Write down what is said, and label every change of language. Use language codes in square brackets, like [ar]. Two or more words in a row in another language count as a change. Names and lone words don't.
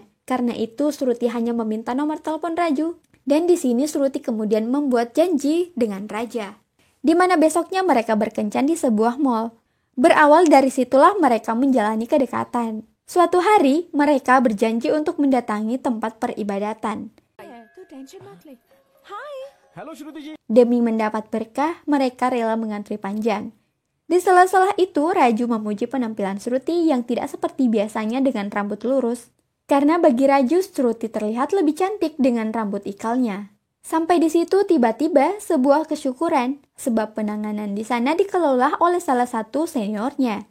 [id] Karena itu Shruti hanya meminta nomor telepon Raju. Dan di sini Shruti kemudian membuat janji dengan Raja, di mana besoknya mereka berkencan di sebuah mall. Berawal dari situlah mereka menjalani kedekatan. Suatu hari, mereka berjanji untuk mendatangi tempat peribadatan. [hi] तू टेंशन मत ले. हाय. हेलो श्रुति जी. [id] Demi mendapat berkah, mereka rela mengantri panjang. Di sela-sela itu, Raju memuji penampilan Shruti yang tidak seperti biasanya dengan rambut lurus. Karena bagi Raju, Shruti terlihat lebih cantik dengan rambut ikalnya. Sampai di situ tiba-tiba sebuah kesyukuran, sebab penanganan di sana dikelola oleh salah satu seniornya.